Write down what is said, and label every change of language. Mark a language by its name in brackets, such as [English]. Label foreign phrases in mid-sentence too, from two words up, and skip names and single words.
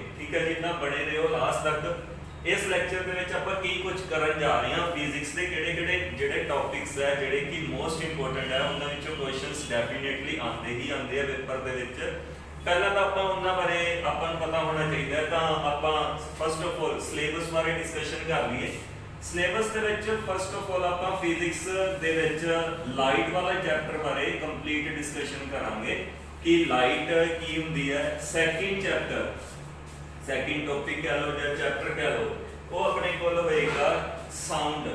[Punjabi] ਠੀਕ ਹੈ ਜੀ, ਨਾ ਬਣੇ ਰਹੋ ਲਾਸਟ ਤੱਕ। ਇਸ ਲੈਕਚਰ ਦੇ ਵਿੱਚ ਆਪਾਂ ਕੀ ਕੁਝ ਕਰਨ ਜਾ ਰਹੇ ਹਾਂ ਫਿਜ਼ਿਕਸ ਦੇ ਕਿਹੜੇ-ਕਿਹੜੇ ਜਿਹੜੇ ਟੌਪਿਕਸ ਹੈ ਜਿਹੜੇ ਕਿ [English] most important [Punjabi] ਹੈ ਉਨ੍ਹਾਂ ਵਿੱਚੋਂ [English] questions definitely [Punjabi] ਆਉਂਦੇ ਹੀ ਆਉਂਦੇ ਆ ਪੇਪਰ ਦੇ ਵਿੱਚ। ਪਹਿਲਾ ਤਾਂ ਆਪਾਂ ਉਨ੍ਹਾਂ ਬਾਰੇ ਆਪਾਂ ਨੂੰ ਪਤਾ ਹੋਣਾ ਚਾਹੀਦਾ ਤਾਂ ਆਪਾਂ [English] first of all syllabus [Punjabi] ਬਾਰੇ ਡਿਸਕਸ਼ਨ ਕਰ ਲਈਏ। ਸਿਲੇਬਸ ਦੇ ਵਿੱਚ [English] first of all [Punjabi] ਆਪਾਂ ਫਿਜ਼ਿਕਸ ਦੇ ਵਿੱਚ ਲਾਈਟ ਵਾਲਾ ਚੈਪਟਰ ਬਾਰੇ [English] complete discussion [Punjabi] ਕਰਾਂਗੇ ਕਿ ਲਾਈਟ ਕੀ ਹੁੰਦੀ ਹੈ। [English] second chapter second topic [Punjabi] ਕਹਿ ਲੋ ਜਾਂ ਚੈਪਟਰ ਕਹਿ ਲੋ ਉਹ ਆਪਣੇ ਕੋਲ ਹੋਏਗਾ ਸਾਊਂਡ।